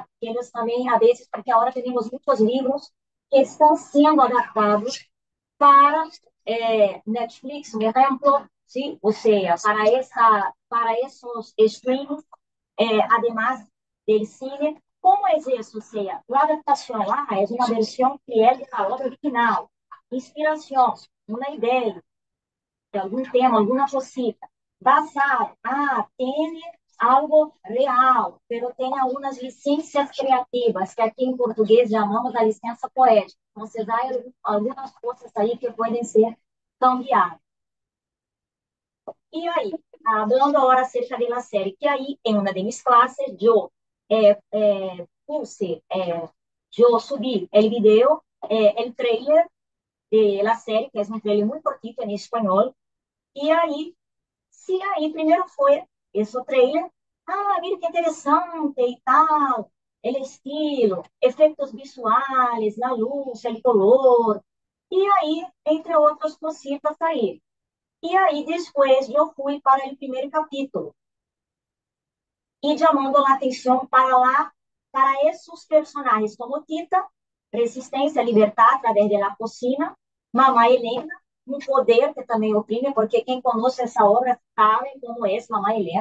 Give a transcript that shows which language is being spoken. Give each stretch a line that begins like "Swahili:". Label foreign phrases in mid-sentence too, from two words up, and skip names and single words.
Spanish: Que ellos también a veces, porque ahora tenemos muchos libros que están siendo adaptados para Netflix, por ejemplo, ¿sí? O sea, para esos streams, además del cine. ¿Cómo es eso? O sea, la adaptación es una versión fiel de la obra original. Inspiración, una idea,
Portuguese: de algum tema, alguma cosita, basado, tem algo real, pero tem algumas licenças criativas, que aqui em português chamamos a licença poética. Então, há algumas coisas aí que podem ser cambiadas. E aí, hablando agora acerca da série, que aí, em uma de minhas classes, puse, eu subi o vídeo, o trailer
Spanish: de la
Portuguese: série, que é um trailer muito cortito em espanhol, e aí se aí primeiro foi esse trailer, mira que interessante e tal, ele estilo, efeitos visuais,
Spanish: la luz, el color,
Portuguese: e aí, entre outras cositas aí. E aí, depois, eu fui para o primeiro capítulo, e chamando a atenção para lá, para esses personagens como Tita, resistência, libertar através da cocina, Mamá Helena, um poder que também oprime, porque quem conhece essa obra sabe como é Mamá Helena.